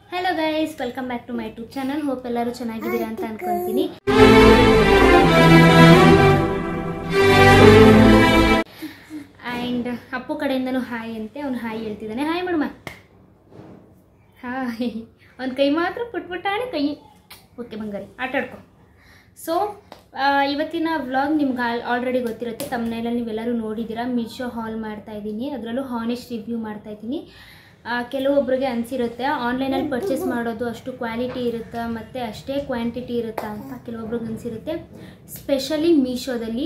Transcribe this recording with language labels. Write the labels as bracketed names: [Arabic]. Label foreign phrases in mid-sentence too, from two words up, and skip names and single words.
[English] Hello guys, welcome back to my YouTube channel. [Kannada] Hope ಎಲ್ಲರೂ ಚೆನ್ನಾಗಿದ್ದೀರಾ ಅಂತ ಅನ್ಕೊಂಡಿನಿ. And ಅಪ್ಪು ಕಡೆಯಿಂದಾನು hi ಅಂತೆ ಅವನು hi ಹೇಳ್ತಿದ್ದಾನೆ. [English] Hi maduma. Hi. [Kannada] ಅವನು ಕೈ ಮಾತ್ರ ಪುಟ್ಪುಟಾನಿ ಕೈ. Okay bangari ಆಟ ಆಡ್ಕೋ. ಸೊ ಇವತ್ತಿನ ವ್ಲಾಗ್ ನಿಮ್ಗೆ ಆಲ್ರೆಡಿ ಗೊತ್ತಿರುತ್ತೆ. ತಮ್ನೇಲಲ್ಲಿ ನೀವೆಲ್ಲರೂ ನೋಡಿದ್ದೀರಾ. ಮೀಶೋ ಹಾಲ್ ಮಾಡ್ತಾ ಇದ್ದೀನಿ, ಅದರಲ್ಲೂ [English] honest review [Kannada] ಮಾಡ್ತಾ ಇದ್ದೀನಿ. ಕೆಲವೊಬ್ಬರಿಗೆ ಅನಿಸಿರುತ್ತೆ [English] online purchase [Kannada] ಮಾಡೋದು ಅಷ್ಟು ಕ್ವಾಲಿಟಿ ಇರುತ್ತಾ ಮತ್ತು ಅಷ್ಟೇ ಕ್ವಾಂಟಿಟಿ ಇರುತ್ತಾ ಅಂತ ಕೆಲವೊಬ್ರಿಗೆ ಅನಿಸಿರುತ್ತೆ, ಸ್ಪೆಷಲಿ ಮೀಶೋದಲ್ಲಿ.